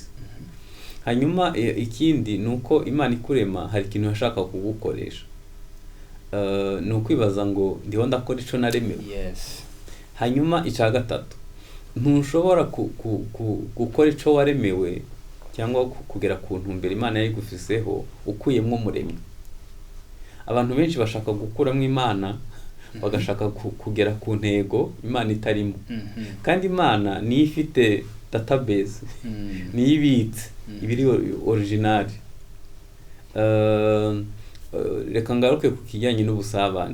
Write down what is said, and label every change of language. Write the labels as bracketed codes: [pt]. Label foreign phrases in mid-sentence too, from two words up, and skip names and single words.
[rn] Hanyuma ikindi nuko Imana ikurema hari ikintu yashaka kugukoresha. Nukwibaza ngo ndiho ndakora ico naremewe. Yes. Hanyuma ica gatatu ntushobora gukora ico waremewe cyangwa kugera ku ntumbero Imana yari gufiseho ukuyemwo umuremyi. Abantu benshi bashaka gukuramo Imana bagashaka kugera ku ntego Imana itarimo. Kandi Imana ni ifite database ni ibitse ibiri original. Reka ngaruke ku kijyanye n'ubusabane.